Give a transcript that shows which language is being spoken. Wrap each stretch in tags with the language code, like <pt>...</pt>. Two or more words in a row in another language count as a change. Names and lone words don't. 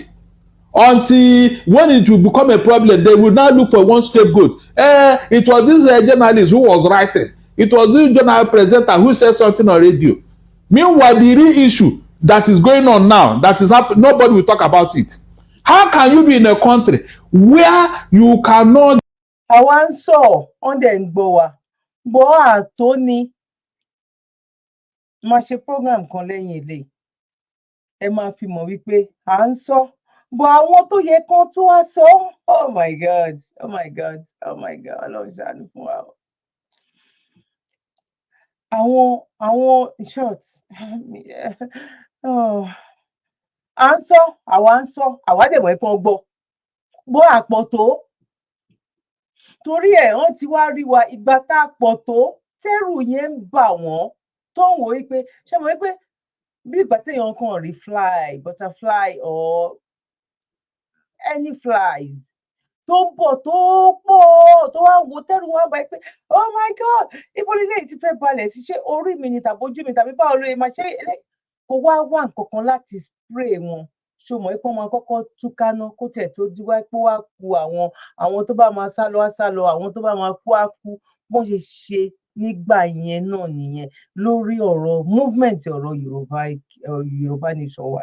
<en>Until when it will become a problem, they will now look for one scapegoat. It was this journalist who was writing. It was this journal presenter who said something on radio. Meanwhile, the real issue that is going on now, that is happening, nobody will talk about it. How can you be in a country where you cannot?</en> <yo>Àwa ń sọ</yo> <en>on the</en> <yo>Igboho, bọ́ àtó ni máa ṣe program kan lẹ́yìn eléyìí. Ẹ máa fi mọ̀ wípé à ń sọ. But àwọn tó yẹ kán tó wá sọ,</yo> <en>oh my God, oh my God, oh my God,</en> <yo>Ọlọ́run ṣàánú fún wa. Àwọn short, à ń sọ, àwa dẹ̀ mọ̀ ẹ́ kán gbọ́. Bó àpọ̀ tó, torí ẹ̀ wọ́n ti wá rí wa ìgbà tá a pọ̀ tó, tẹ́rù yẹn ń bà wọ́n, tó ń wò wípé, ṣé mo wípé bí ìgbà téèyàn kàn rí</yo> <en>fly, butterfly or any flies</en> <yo>tó ń bọ̀ tó pọ̀ tó wá wo tẹ́rù wá bá pé</yo> <en>oh my God,</en> <yo>ibo lélẹ́yìí ti fẹ́ balẹ̀ sí, ṣé orí mi ni tàbí ojú mi tàbí báwo ló yẹ máa ṣe kó wá wá nǹkan kan láti spray wọn. Ṣé o mọ̀ pé wọ́n máa kọ́kọ́ túká ná kó tiẹ̀ tó di wá pé wá ku àwọn tó bá máa sá lọ á sá lọ, àwọn tó bá máa kú á kú. Bọ́n ṣe ṣe nígbà yẹn náà nìyẹn lórí ọ̀rọ̀ movement ọ̀rọ̀ Yorùbá nation wa.</yo>